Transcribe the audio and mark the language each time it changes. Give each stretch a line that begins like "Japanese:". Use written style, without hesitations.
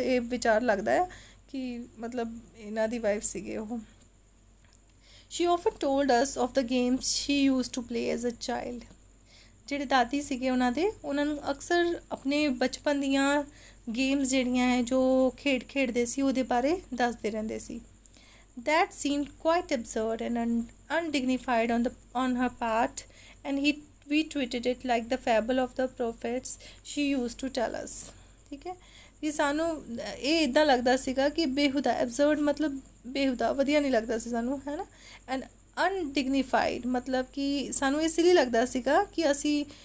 Punjabi: ਇਹ ਵਿਚਾਰ ਲੱਗਦਾ ਹੈ ਕਿ ਮਤਲਬ ਇਹਨਾਂ ਦੀ ਵਾਈਫ ਸੀਗੇ ਉਹ।
English: She often told us of the games she use to play as a child.
Punjabi: ਜਿਹੜੇ ਦਾਦੀ ਸੀਗੇ ਉਹਨਾਂ ਨੂੰ ਅਕਸਰ ਆਪਣੇ ਬਚਪਨ ਦੀਆਂ ਗੇਮਸ ਜਿਹੜੀਆਂ ਹੈ ਜੋ ਖੇਡਦੇ ਸੀ ਉਹਦੇ ਬਾਰੇ ਦੱਸਦੇ ਰਹਿੰਦੇ ਸੀ।
English: That seemed quite absurd and undignified on her part, and we treated it like the fable of the prophets she used to tell us.
Punjabi: ਠੀਕ ਹੈ, ਕਿ ਸਾਨੂੰ ਇਹ ਇੱਦਾਂ ਲੱਗਦਾ ਸੀਗਾ ਕਿ ਬੇਹੁਦਾ, ਐਬਸਰਡ ਮਤਲਬ ਬੇਹੁਦਾ, ਵਧੀਆ ਨਹੀਂ ਲੱਗਦਾ ਸੀ ਸਾਨੂੰ, ਹੈ ਨਾ।
English: and undignified
Punjabi: ਮਤਲਬ ਕਿ ਸਾਨੂੰ ਇਸ ਲਈ ਲੱਗਦਾ ਸੀਗਾ ਕਿ ਅਸੀਂ